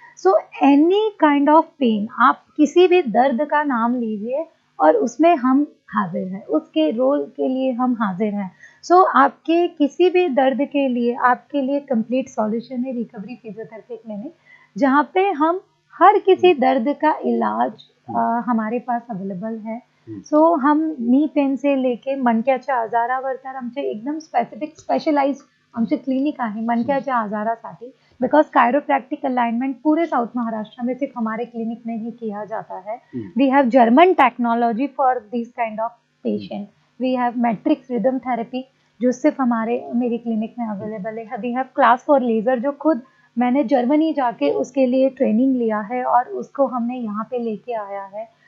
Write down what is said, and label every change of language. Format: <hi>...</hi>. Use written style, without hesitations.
<hi>So any kind of pen, आप किसी भी दर्द का नाम लीजिए और उसमें हम हाजिर हैं, उसके रोल के लिए हम हाजिर हैं। सो आपके किसी भी दर्द के लिए आपके लिए कंप्लीट सॉल्यूशन है रिकवरी फिजियोथेरेपी क्लिनिक, जहाँ पे हम हर किसी दर्द का इलाज हमारे पास अवेलेबल है. सो हम नी पेन से लेके</hi> <mr>मणक्याच्या आजारावर तर आमचे एकदम स्पेसिफिक स्पेशलाइज्ड आमचे क्लिनिक आहे मणक्याच्या आजारासाठी.</mr> <hi>बिकॉज कायरोप्रैक्टिक अलाइनमेंट पूरे साउथ महाराष्ट्र में सिर्फ हमारे क्लिनिक में ही किया जाता है.</hi> <en>We have German technology for this kind of patient. We have</en> <hi>matrix rhythm therapy जो सिर्फ हमारे मेरी क्लिनिक में अवेलेबल है.</hi> <en>we have class for laser</en> <hi>जो खुद मैंने जर्मनी जाके उसके लिए ट्रेनिंग लिया है और उसको हमने यहाँ पे लेके आया है.</hi>